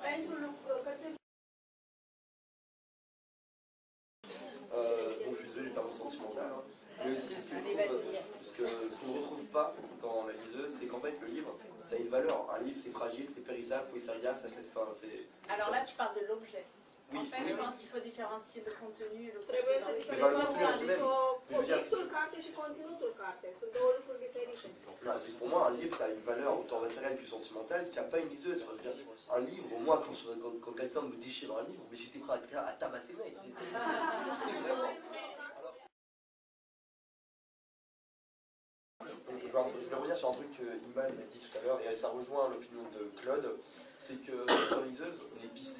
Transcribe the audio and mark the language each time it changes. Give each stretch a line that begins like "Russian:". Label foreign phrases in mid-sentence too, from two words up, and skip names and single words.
French: Donc je suis désolé de faire mon sentimental, hein. Mais aussi ce qu'on ne retrouve pas dans la liseuse, c'est qu'en fait le livre, ça a une valeur. Un livre c'est fragile, c'est périssable, il faut y faire gaffe, ça se laisse faire. Alors là, tu parles de l'objet. Oui, en fait, oui. je pense qu'il faut différencier le contenu et le
Romanian: Trebuie să
French: contenu.
Romanian: diferențiem obiectul carte și conținutul carte. Sunt două lucruri diferite.
French: Non, c'est que pour moi, un livre, ça a une valeur autant matérielle que sentimentale qu'il n'y a pas une liseuse. Enfin, je veux dire, un livre, moi, quand quelqu'un me déchire un livre, mais j'étais prêt à tabasser le mec. Donc, je vais revenir sur un truc que Iman m'a dit tout à l'heure, et ça rejoint l'opinion de Claude, c'est que sur la liseuse, on est pisté.